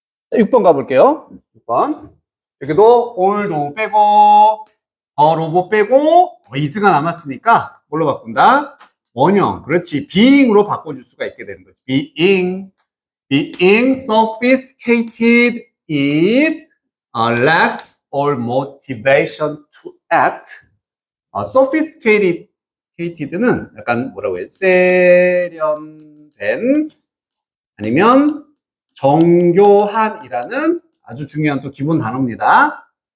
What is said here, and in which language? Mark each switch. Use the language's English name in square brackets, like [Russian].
[Korean] 자, 6번 가볼게요. 6번. 여기도 all도 빼고 더로보 빼고 is가 남았으니까 뭘로 바꾼다? 원형. 그렇지. being으로 바꿔줄 수가 있게 되는 거지. [English] being sophisticated it lacks all motivation to act. [Korean] sophisticated는 약간 뭐라고 해요? 세련된 아니면 정교한이라는 아주 중요한 또 기본 단어입니다.